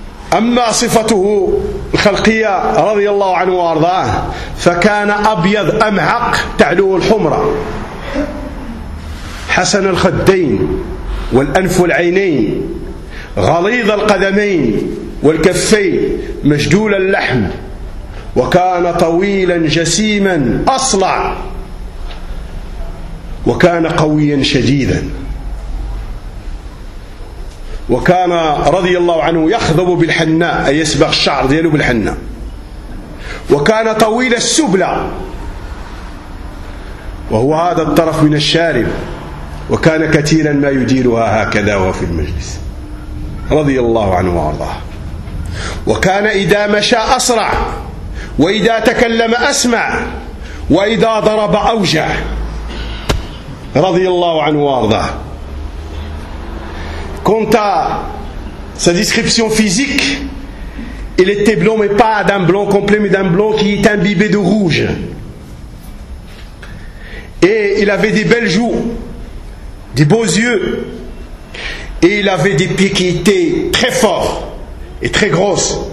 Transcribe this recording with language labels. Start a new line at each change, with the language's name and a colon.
Arabic: Amma sifatuhu al-khalqiyya radiyallahu anhu wa ardaah fa kana abyad am'aq ta'lu al-humra hasan al-khaddain wal-anf wal-aynain ghalid al-qadamain wal-kaffain majdul al-lahm wa kana tawilan jasiman asla' وكان قويا شديدا وكان رضي الله عنه يخضب بالحناء أي يسبغ الشعر دياله بالحناء وكان طويل السبلة وهو هذا الطرف من الشارب وكان كثيرا ما يديرها هكذا وفي المجلس رضي الله عنه وارضاه. وكان إذا مشى أسرع وإذا تكلم أسمع وإذا ضرب أوجع رضي الله عنه وارضاه.
French: Quant à sa description physique, il était blanc, mais pas d'un blanc complet, mais d'un blanc qui est imbibé de rouge. Et il avait des belles joues, des beaux yeux, et il avait des pieds qui étaient très forts et très grosses.